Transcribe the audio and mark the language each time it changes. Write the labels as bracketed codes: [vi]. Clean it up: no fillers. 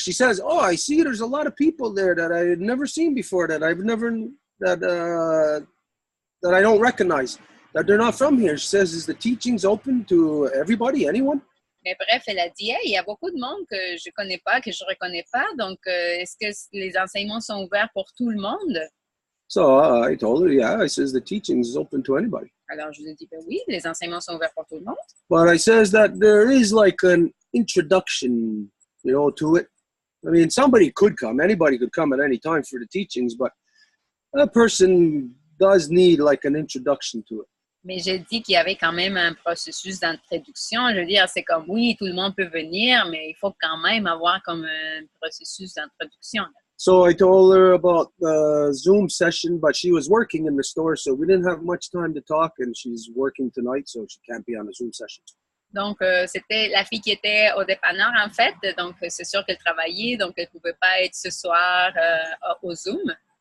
[en] She says, "Oh, I see there's a lot of people there that I had never seen before, that I've never, that I don't recognize, that they're not from here." She says, "Is the teachings open to everybody, anyone?" [fr] Mais bref, elle a dit, hey, il y a beaucoup de monde que je connais pas, que je reconnais pas, donc est-ce que les enseignements sont ouverts pour tout le monde? [en] So I told her, yeah. I says, the teachings is open to anybody. [fr] Alors, je lui ai dit, ben oui, les enseignements sont ouverts pour tout le monde. [en] But I says that there is like an introduction, you know, to it. I mean, somebody could come. Anybody could come at any time for the teachings, but a person does need like an introduction to it. [fr] Mais j'ai dit qu'il y avait quand même un processus d'introduction. Je veux dire, c'est comme, oui, tout le monde peut venir, mais il faut quand même avoir comme un processus d'introduction. [en] So I told her about the Zoom session, but she was working in the store, so we didn't have much time to talk, and she's working tonight, so she can't be on a Zoom session. [fr] Donc, c'était la fille qui était au dépanneur, en fait. Donc, c'est sûr qu'elle travaillait, donc elle ne pouvait pas être ce soir au Zoom.